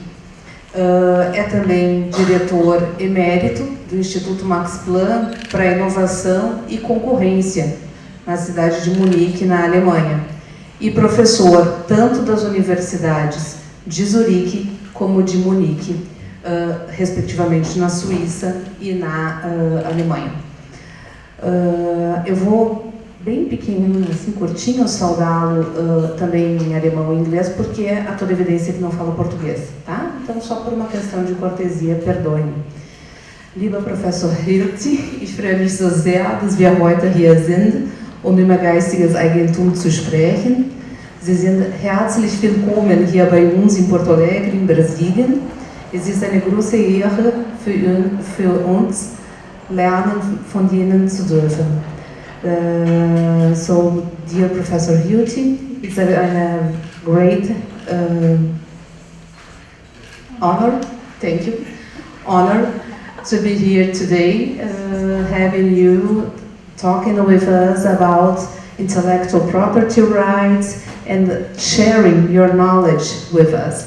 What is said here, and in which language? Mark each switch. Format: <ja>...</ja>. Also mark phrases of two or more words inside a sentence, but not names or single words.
<pt>É também diretor emérito do Instituto Max Planck para Inovação e Concorrência na cidade de Munique, na Alemanha, e professor tanto das universidades de Zurique como de Munique, respectivamente na Suíça e na Alemanha. Eu vou bem pequenininho, assim, curtinho, saudá-lo também em alemão e inglês, porque há toda evidência que não fala português, tá? Então, só por uma questão de cortesia, perdoe-me.</pt> <de>Lieber Professor Hilty, ich freue mich so sehr, dass wir heute hier sind, um über geistiges Eigentum zu sprechen. Sie sind herzlich willkommen hier bei uns in Porto Alegre, in Brasilien. Es ist eine große Ehre für uns, lernen von Ihnen zu dürfen.</de> <en>So, dear Professor Hilty, it's a great honor, thank you, honor to be here today, having you talking with us about intellectual property rights and sharing your knowledge with us.</en>